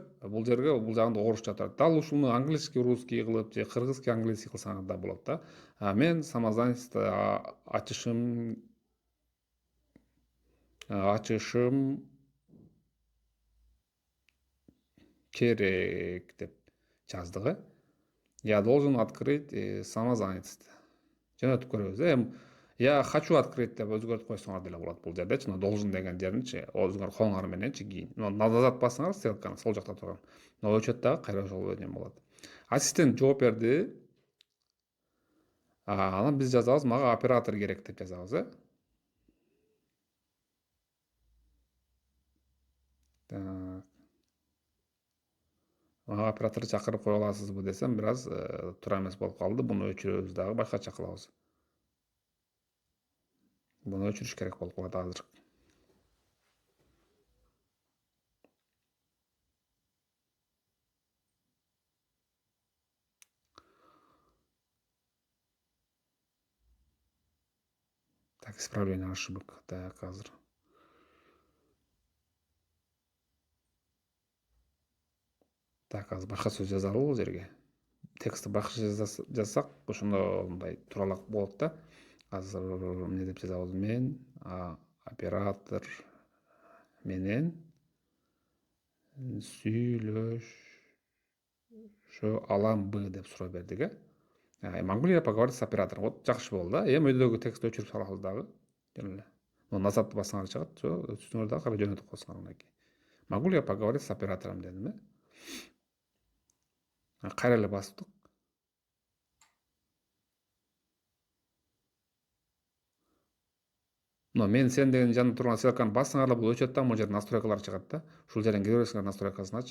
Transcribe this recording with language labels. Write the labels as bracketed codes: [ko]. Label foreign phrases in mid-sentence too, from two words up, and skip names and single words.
[ky] Бул жерге бул жагында орусча турат. Дал ушуну [ru] английский, русский [ky] кылып же [ru] кыргызский, английский [ky] кылсаңыз да болот да. Мен самозанятость ачышым керек деп жаздык. [ru] Я должен открыть самозанятость. [ky] Жөнөтүп көрөбүз. [ru] Я хочу открыть [ky] деп өзгөртүп койсоңор деле болот бул жердечи. Должен деген жеринчи өзүңөр колуңар мененчи кийин. Назад бассаңар стрелканы сол жакта турган. Өчөт дагы кайра ошол эме болот. Ассистент жооп берди. Анан биз жазабыз, мага оператор керек деп жазабыз. Так. мага операторду чакырып кое аласызбы десем, бир аз туура эмес болуп калды. Буну өчүрөбүз дагы, башкача кылабыз. Буну өчүрүш керек болуп калат азыр. [ru] Так, исправление ошибок. [ky] Так, азыр. Так, азыр башка сөз жазалы бул жерге. Текстти башкача жазсак, ошондо мындай тууралаак болот да. Азыр эмне деп жазабыз? Мен оператор менен сүйлөшө аламбы деп суроо бердик, [ru] Могу ли я поговорить с оператором? Вот [ky] жакшы болду да. Эми өйдөгү текстти өчүрүп салабыз дагы. Жөн эле. Назадты бассаңар чыгат, үстүңөр дагы кара жөнөтүп койсоңор андан кийин. [ru] Могу ли я поговорить с оператором [ky] дедим, Кайра эле бастык. Мен сен деген жанында турган ссылканы бассаңар эле бул өчөт да, могул жерде настройкалар чыгат да. Ушул жерден кире бересиңер настройкасыначы.